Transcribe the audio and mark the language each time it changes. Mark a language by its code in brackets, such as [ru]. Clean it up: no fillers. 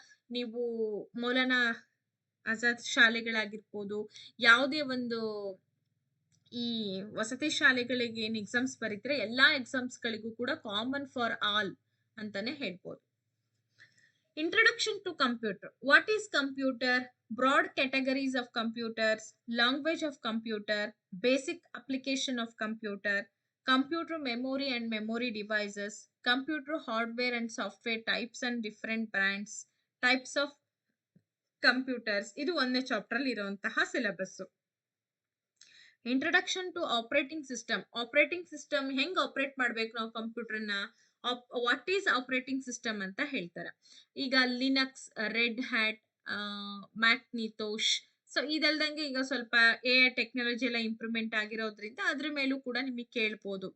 [kn] ನೀವು ಮೌಲಾನಾ ಆಜಾದ್ ಶಾಲೆಗಳಾಗಿರ್ಬೋದು, ಯಾವುದೇ ಒಂದು ಈ ವಸತಿ ಶಾಲೆಗಳಿಗೆ ಏನ್ ಎಕ್ಸಾಮ್ಸ್ ಬರೀತಾರೆ ಎಲ್ಲಾ ಎಕ್ಸಾಮ್ಸ್ ಗಳಿಗೂ ಕೂಡ [en] common for all [kn] ಅಂತಾನೆ ಹೇಳ್ಬೋದು. [en] Introduction to computer. What is computer? Broad categories of computers, language of computer, basic application of computer, computer memory and memory devices, computer hardware and software types and different brands, types of computers. [kn] ಇದು ಒಂದನೇ chapter ಅಲ್ಲಿ ಇರುವಂತಹ syllabus. [en] Introduction to operating system. [kn] Operating system ಹೆಂಗ್ operate ಮಾಡ್ಬೇಕು ನಾವು ಕಂಪ್ಯೂಟರ್ನ, [en] what is operating system [kn] ಅಂತ ಹೇಳ್ತಾರೆ. ಈಗ ಲಿನಕ್ಸ್, ರೆಡ್ ಹ್ಯಾಟ್, ಮ್ಯಾಕ್ನಿತೋಶ್, ಸೊ ಇದಲ್ದಂಗೆ ಈಗ ಸ್ವಲ್ಪ AI ಟೆಕ್ನಾಲಜಿ ಎಲ್ಲ ಇಂಪ್ರೂವ್ಮೆಂಟ್ ಆಗಿರೋದ್ರಿಂದ ಅದ್ರ ಮೇಲೂ ಕೂಡ ನಿಮಗೆ ಕೇಳ್ಬೋದು.